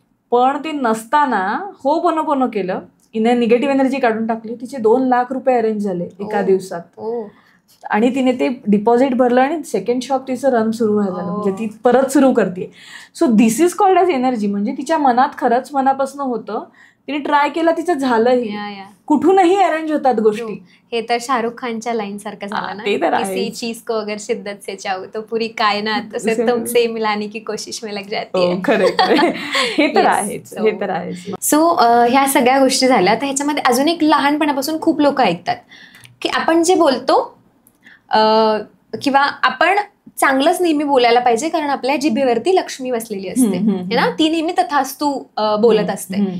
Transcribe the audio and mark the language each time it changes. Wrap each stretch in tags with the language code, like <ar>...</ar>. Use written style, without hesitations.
<mr>पण ते नसताना होपोनोपोनो केलं, हिने निगेटिव्ह एनर्जी काढून टाकली, तिचे 2 लाख रुपये अरेंज झाले एका दिवसात. आणि तिने ते डिपॉझिट भरलं आणि सेकंड शॉप तिचं रन सुरू व्हायला, म्हणजे ती परत सुरू करते.</mr> <en>So this is called as energy.</en> <mr>म्हणजे तिच्या मनात खरंच मनापासून होतं तिने ट्राय केला, तिचं झालंही. कुठूनही अरेंज होतात गोष्टी. हे तर शाहरुख खानच्या लाईन सारखं झालं ना,</mr> <hi>किसी चीज को अगर शिद्दत से चाहो तो पूरी कायनात से तुमसे मिलाने की कोशिश में लग जाती है.</hi> <mr>खरं. हे तर आहेच, हे तर आहेच. सो ह्या सगळ्या गोष्टी झाल्या. तर ह्याच्यामध्ये अजून एक लहानपणापासून खूप लोक ऐकतात की आपण जे बोलतो किंवा आपण चांगलंच नेहमी बोलायला पाहिजे, कारण आपल्या जिभेवरती लक्ष्मी बसलेली असते ना, ती नेहमी तथास्तू बोलत असते.</mr>